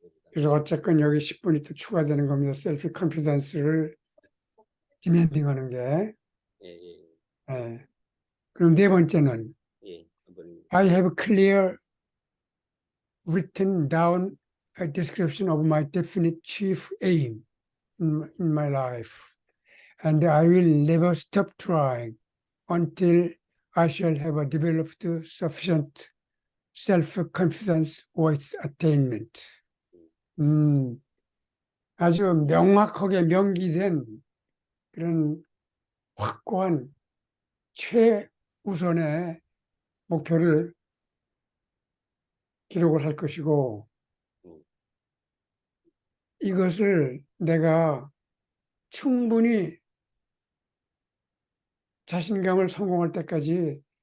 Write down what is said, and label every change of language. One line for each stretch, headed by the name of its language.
Korean: 그래서 어쨌건 여기 10분이 또 추가되는 겁니다. 셀프 컨피던스를 디멘딩하는 게. 예, 예, 예. 그럼 네 번째는 예. 한번
English: I have clear written down a description of my definite chief aim in my life, and I will never stop trying until I shall have developed sufficient self-confidence for its attainment.
Korean: 아주 명확하게 명기된 그런 확고한 최우선의 목표를 기록을 할 것이고 이것을 내가 충분히 자신감을 성공할 때까지